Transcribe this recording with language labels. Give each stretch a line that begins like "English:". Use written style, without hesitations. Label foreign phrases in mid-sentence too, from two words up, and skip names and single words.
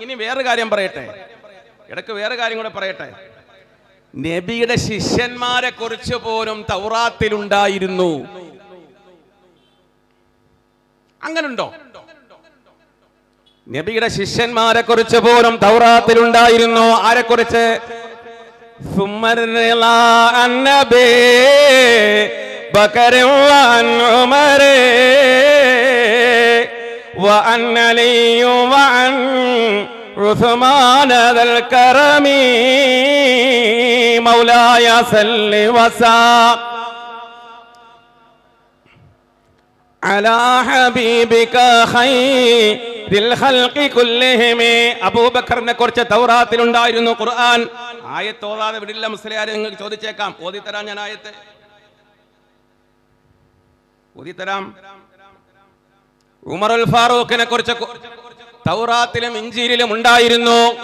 Malayalam: ഇനി വേറെ കാര്യം പറയട്ടെ, ഇടയ്ക്ക് വേറെ കാര്യം കൂടെ പറയട്ടെ. നബിയുടെ ശിഷ്യന്മാരെ കുറിച്ച് പോലും തൗറാത്തിലുണ്ടായിരുന്നു. അങ്ങനുണ്ടോ? നബിയുടെ ശിഷ്യന്മാരെ കുറിച്ച് പോലും തൗറാത്തിലുണ്ടായിരുന്നു. ആരെ കുറിച്ച്?
Arabic: بكر وعن عمر وعن علي وعن عثمان ذا الكرم مولاي صل وسلم على حبيبك خير الخلق كلهم.
Malayalam: അബൂബക്കറിനെ കുറിച്ച് തൗറാത്തിൽ ഉണ്ടായിരുന്നു. ഖുർആൻ ആയത്ത് ഓതാതെ വിടില്ല മുസ്ലിയാർ. നിങ്ങൾക്ക് ചോദിച്ചേക്കാം, ഓതിത്തരാം ഞാൻ ആയത്ത്, ഓതിത്തരാം. ഉമറുൽ ഫാറൂഖിനെ കുറിച്ച് തൗറാത്തിലും ഇഞ്ചീലിലും ഉണ്ടായിരുന്നു.